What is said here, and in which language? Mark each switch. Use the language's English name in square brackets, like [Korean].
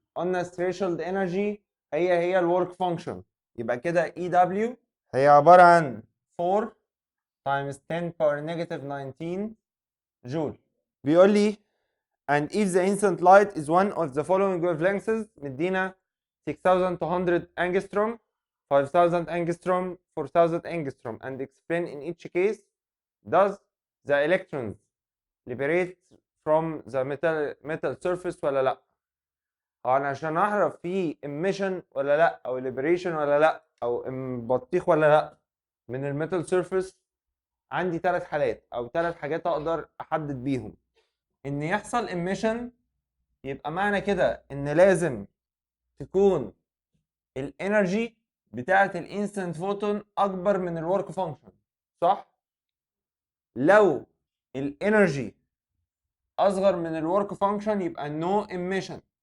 [English] قلنا threshold energy هي ال work function. [Arabic] يبقى كده EW هي عبارة عن [English] 4 times 10 power negative 19 joule. [Arabic] بيقول لي [English] and if the instant light is one of the following wavelengths مدينا 6200 angstrom 5000 angstrom 4000 angstrom and explain in each case does the electrons liberate from the metal surface ولا لا. [Arabic] انا عشان اعرف في emission ولا لا او liberation ولا لا او بطيخ ولا لا من الميتال سيرفيس عندي ثلاث حالات او ثلاث حاجات اقدر احدد بيهم. ان يحصل emission يبقى معنى كده ان لازم تكون الانرجي بتاعه الانستنت فوتون اكبر من الورك فانكشن، صح؟ لو الانرجي اصغر من الورك فانكشن يبقى نو emission.